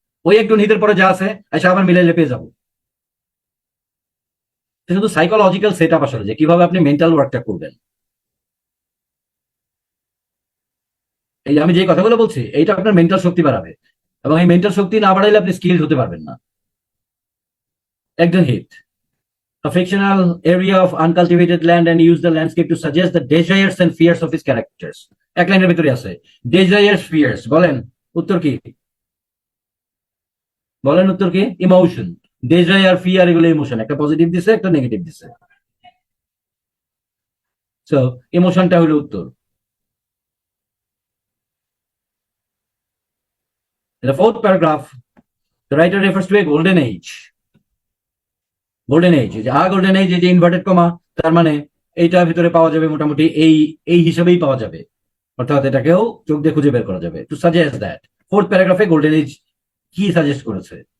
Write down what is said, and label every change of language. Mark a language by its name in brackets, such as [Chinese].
[Bangla] ওই একজন হিতের পরে যা আছে আচ্ছা আবার মিলাইলে পেয়ে যাবো। শুধু সাইকোলজিক্যাল সেট আপ আসলে, যে কিভাবে আপনি মেন্টাল ওয়ার্কটা করবেন। এই যে আমি যে কথাগুলো বলছি, এইটা আপনার মেন্টাল শক্তি বাড়াবে, এবং এই মেন্টাল শক্তি না বাড়াইলে আপনি স্কিল হতে পারবেন না। [English] Egdon Heath, a fictional area of uncultivated land and use the landscape to suggest the desires and fears of his characters. [Bangla] এক লাইনের ভিতরে আছে desires, fears, বলেন উত্তর কি? বলেন উত্তর কি? ইমোশন। desire, fear এগুলো ইমোশন, একটা পজিটিভ দিছে, একটা নেগেটিভ দিছে, সো ইমোশনটা হলো উত্তর। [English] The fourth paragraph, the writer refers to a golden age. [Bangla] Golden age, যে গোল্ডেন এজ, এই যে ইনভার্টেড কমা, তার মানে এইটার ভিতরে পাওয়া যাবে মোটামুটি এই এই হিসাবেই পাওয়া যাবে, অর্থাৎ এটাকেও চোখ দিয়ে খুঁজে বের করা যাবে। [English] to suggest that, [Bangla] fourth প্যারাগ্রাফে golden age কি সাজেস্ট করেছে?